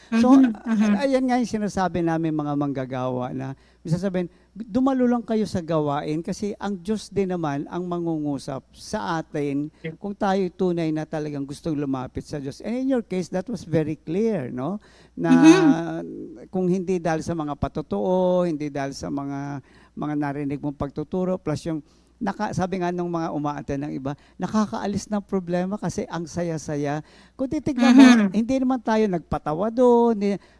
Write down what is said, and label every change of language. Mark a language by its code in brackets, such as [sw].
[tl] So, ayan nga yung sinasabi namin mga manggagawa na, bisa sabihin, dumalo lang kayo sa gawain kasi ang Diyos din naman ang mangungusap sa atin kung tayo tunay na talagang gustong lumapit sa Diyos. [en] And in your case, that was very clear, no? [tl] Na kung hindi dahil sa mga patotoo, hindi dahil sa mga narinig mong pagtuturo, plus yung sabi nga nung mga umaate ng iba, nakakaalis ng problema kasi ang saya-saya. Kung titignan mo, hindi naman tayo nagpatawa doon.